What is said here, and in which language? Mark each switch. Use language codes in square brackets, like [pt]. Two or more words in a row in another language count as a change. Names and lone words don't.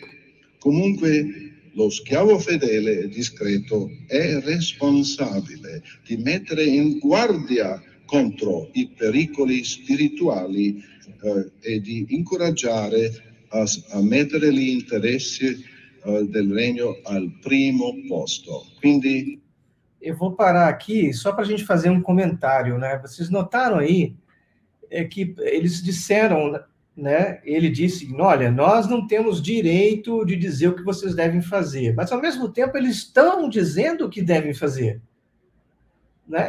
[it] Comunque, lo schiavo fedele e discreto è responsabile di mettere in guardia contro i pericoli spirituali e di incoraggiare a mettere gli interessi del regno al primo posto. Quindi [pt] eu vou parar aqui só para a gente fazer um comentário, né? Vocês notaram aí que eles disseram, né? Ele disse: olha, nós não temos direito de dizer o que vocês devem fazer, mas ao mesmo tempo eles estão dizendo o que devem fazer, né?